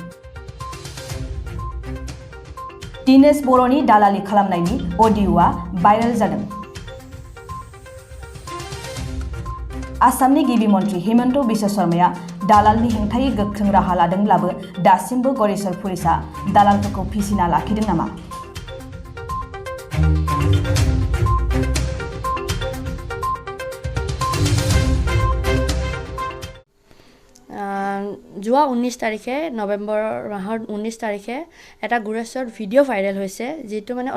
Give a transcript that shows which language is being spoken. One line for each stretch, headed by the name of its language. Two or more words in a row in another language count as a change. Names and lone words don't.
Bodo: दिनेश बर'नि दालालि खालामनायनि अडिअ'आ भाइरेल जादों आसामनि गिबि मन्थ्रि हिमन्त बिश्व शर्माया दालालनि हेंथायै गोख्रों राहा लादोंब्लाबो दासिमबो गरेस्वर पुलिसा दालालफोरखौ फिसिना लाखिदों नामा
Assamese: যোৱা 19 তাৰিখে নৱেম্বৰ মাহৰ 19 তাৰিখে এটা গুৰেশ্বৰ ভিডিঅ' ভাইৰেল হৈছে যেটো মানে